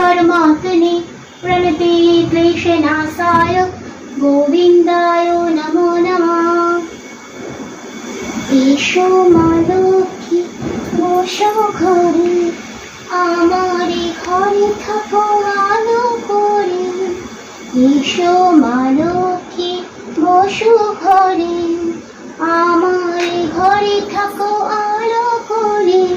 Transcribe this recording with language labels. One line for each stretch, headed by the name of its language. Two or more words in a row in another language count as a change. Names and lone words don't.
Sanskrit: परमात्मने प्रणतिक्लेशनाशाय गोविन्दाय नमो नमः।
Bangla: এসো মা লক্ষ্মী বসো ঘরে, আমারে ঘরে থাকো আলো করে। এসো মা লক্ষ্মী বসো ঘরে, আমারে ঘরে থাকো আলো করে।